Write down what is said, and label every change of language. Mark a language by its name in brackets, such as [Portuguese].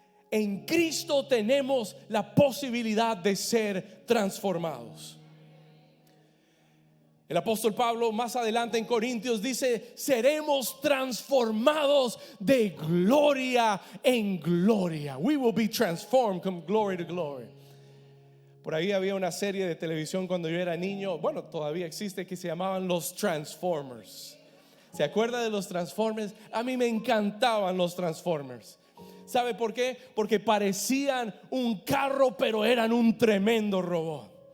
[Spanish] En Cristo tenemos la posibilidad de ser transformados. El apóstol Pablo más adelante en Corintios dice: seremos transformados de gloria en gloria. [English] We will be transformed from glory to glory. [Spanish] Por ahí había una serie de televisión cuando yo era niño, bueno, todavía existe, que se llamaban Los Transformers. ¿Se acuerda de los Transformers? A mí me encantaban los Transformers. ¿Sabe por qué? Porque parecían un carro, pero eran un tremendo robot.